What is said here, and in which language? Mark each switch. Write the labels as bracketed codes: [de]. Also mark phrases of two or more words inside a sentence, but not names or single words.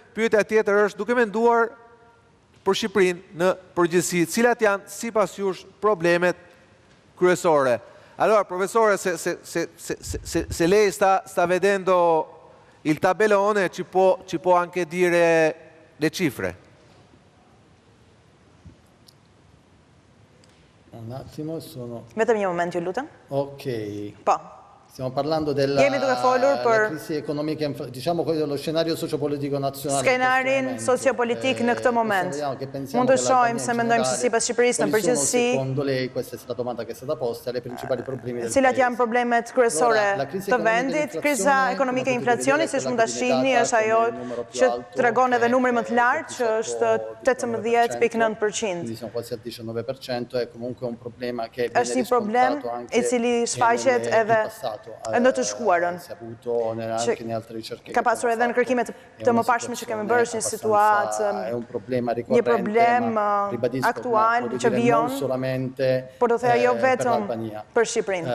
[sq] pyetja tjetër është duke menduar për Shqipërinë në përgjithësi, cilat janë sipas jush problemet kryesore. [it] Allora, professore, se lei sta vedendo il tabellone, ci può anche dire le cifre? Un attimo, [sq] Vetëm një moment, ju lutem. Ok. Po. [it] Stiamo parlando della crisi economica, diciamo dello scenario sociopolitico nazionale. [sq] Skenarin sociopolitik në këtë moment. Mund të shohim se mendojmë se sipas Shqipërisë në përgjithësi. [it] Secondo lei, questa è la domanda che è stata posta, le principali problemi del [sq] cilat janë problemet kryesore të vendit? Kriza ekonomike e inflacionit, siç mund ta shihni, është ajo që tregon edhe numri më të lartë, që është 18.9%. [it] Quindi siamo quasi al 19%, è comunque un problema che [sq] është një problem i cili shfaqet edhe në të shkuarën, që ka pasur edhe në kërkimet të mëparshme që kemi bërë, një situatë, një problem aktual që vijon, por do thëja jo vetëm për Shqipërinë.